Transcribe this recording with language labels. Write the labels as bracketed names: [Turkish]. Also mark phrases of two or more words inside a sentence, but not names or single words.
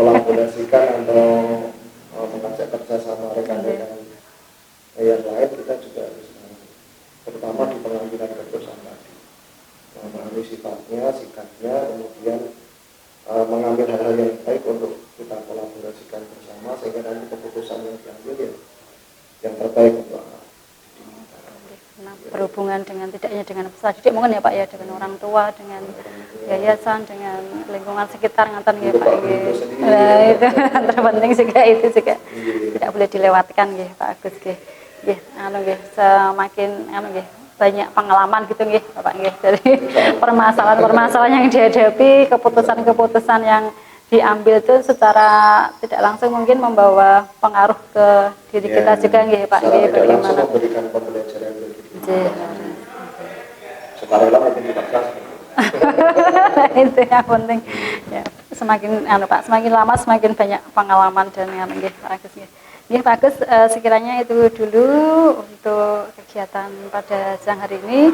[Indonesian] Kolaborasikan atau mengajak kerja sama rekan-rekan yang lain, kita juga harus terutama di pengambilan keputusan tadi, memahami sifatnya, sikapnya, kemudian mengambil hal-hal yang baik untuk kita kolaborasikan bersama sehingga nanti keputusan yang diambil ya yang terbaik untuk anak. Berhubungan dengan tidak hanya dengan peserta didik mungkin ya Pak ya, dengan orang tua, dengan yayasan, dengan lingkungan sekitar [Javanese] ngaten ya Pak nggih. [Indonesian] Nah, itu terpenting juga itu juga tidak boleh dilewatkan nggih Pak Agus nggih. Nggih, nggih semakin nggih banyak pengalaman gitu nggih Bapak nggih dari permasalahan-permasalahan yang dihadapi, keputusan-keputusan yang diambil itu secara tidak langsung mungkin membawa pengaruh ke diri kita juga nggih Pak nggih, bagaimana memberikan pembelajaran sukarela mungkin dipaksa. Itu yang penting ya, semakin Pak semakin lama semakin banyak pengalaman dan nggih Pak Agus nggih. Nggih Pak Agus, sekiranya itu dulu untuk kegiatan pada siang hari ini.